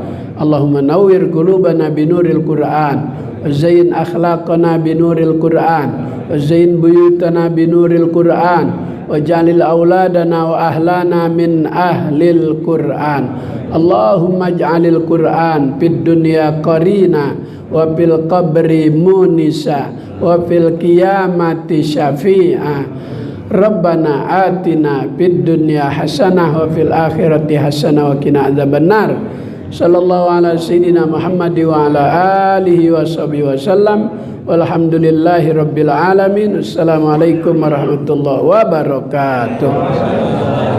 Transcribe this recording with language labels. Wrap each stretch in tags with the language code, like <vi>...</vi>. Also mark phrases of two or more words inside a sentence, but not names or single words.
<ar>اللهم نور قلوبنا بنور القرآن وزين أخلاقنا بنور القرآن وزين بيوتنا بنور القرآن واجعل أولادنا وأهلنا من أهل القرآن. اللهم اجعل القرآن في الدنيا قرينا وفي القبر مونسا وفي القيامة شفيعا. ربنا آتنا في الدنيا حسنة وفي الآخرة حسنة وقنا عذاب النار. صلى الله على سيدنا محمد وعلى آله وصحبه وسلم. والحمد لله رب العالمين. السلام عليكم ورحمة الله وبركاته.</ar>